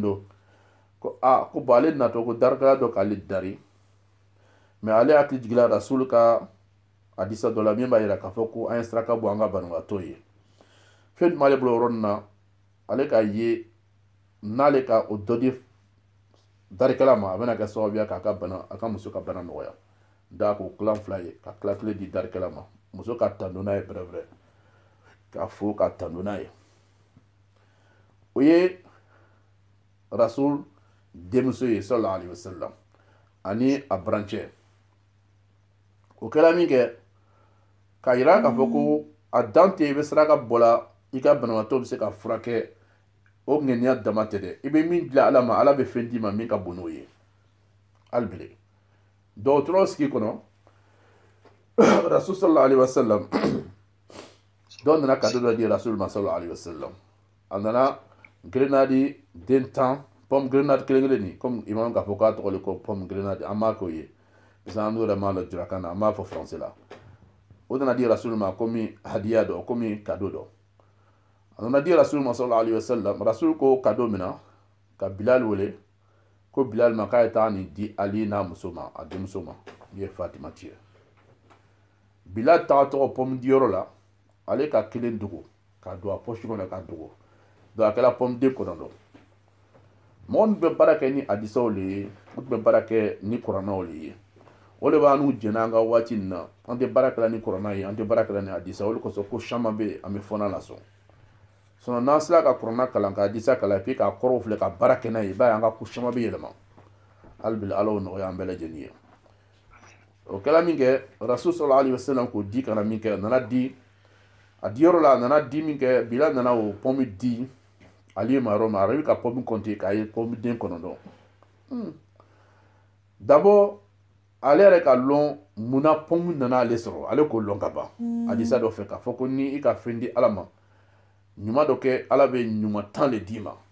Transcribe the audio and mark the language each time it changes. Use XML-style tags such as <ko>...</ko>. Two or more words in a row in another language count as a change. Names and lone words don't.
<bm>don ko ko bon ale natɔ ko darekɛla dɔ k'ale dari mais ale hakili jigila rasul ka hadisa dɔ la min b'a yira k'a fɔ ko an ye saraka bɔ an ka banabaatɔ ye fɛn jumɛn b'ale bolo o yɔrɔnin na ale k'a ye n'ale ka o dɔ di darekɛla ma a bɛna kɛ sababuya k'a ka muso ka bana nɔgɔya da k'o tilan 2 ye ka tilan 1 di darekɛla ma muso ka tando n'a ye brɛbrɛ k'a fo ka tando n'a ye o ye rasul denmuso ye</bm> <ar>صلى الله عليه وسلم</ar> <bm>ani a burancɛ o kɛla min kɛ k'a yira k'a fɔ ko a dan tɛ i bɛ saraka bɔ la i ka banabaatɔ bɛ se ka furakɛ o ŋaniya dama tɛ dɛ i bɛ min dilan ala ma ala bɛ fɛn d'i ma min ka bon n'o ye hali bi dɔgɔtɔrɔ sigi kɔnɔ rasul</bm> <ar>صلى الله عليه وسلم</ar> <bm>dɔw nana kado dɔ di rasul ma</bm> <ar>صلى الله عليه وسلم</ar> <bm>a nana grenade den 10</bm> <fr>pomme grenade</fr> <bm>kelen ni comme imam k'a fɔ k'a tɔgɔ de ko</bm> <fr>pomme grenade</fr> <bm>an b'a k'o ye</bm> <fr>parce que</fr> <bm>an n'o yɛrɛ m'a lɔ jurakan na an b'a fɔ français la o nana di rasul ma komi hadiya dɔ komi kado dɔ a nana di rasul ma</bm> <ar>صلى الله عليه وسلم</ar> <bm>rasul ko kado min na ka bilal wele ko bilal ma k'a ye taa nin di ali n'a muso ma a denmuso ma min ye fatima ci ye bilal tagatɔ pomme di yɔrɔ la ale ka 1 dogo k'a don a poche kɔnɔ k'a dogo donc a kɛra pomme den 9 mɔgɔ min bɛ baara kɛ ni hadisaw le ye o tun bɛ baara kɛ ni kurannaw le ye o de b'a n'u jɛna an ka waati nin na an tɛ baara kɛla ni kuranna ye an tɛ baara kɛla ni hadisa o de kosɔn ko caman bɛ yen an bɛ fɔnɔ la sɔn sinon n'an sera ka kuranna kalan ka hadisa kalan</bm> <fr>et puis</fr> <bm>k'a kɔrɔw filɛ ka baara kɛ n'a ye i b'a ye an ka ko caman bɛ yɛlɛma hali bi ala y'o nɔgɔya an bɛɛ lajɛlen ye o kɛla min kɛ rasul</bm> <ar>صلى الله عليه وسلم</ar> <bm>k'o di kana min kɛ a nana di a di yɔrɔ la a nana di min kɛ bilal nana o pomme di ali ma yɔrɔ ma a bɛ ka</bm> <fr>pomme compter</fr> <bm>k'a ye pomme den 9 d'abord ale yɛrɛ ka lɔn munna pɔmu nana ale sɔrɔ ale k'o lɔn ka ban hadisa dɔ fɛ k'a fɔ ko ni i ka fɛn di ala ma ɲuman dɔ kɛ ala bɛ ɲuman 10 de d'i ma</bm>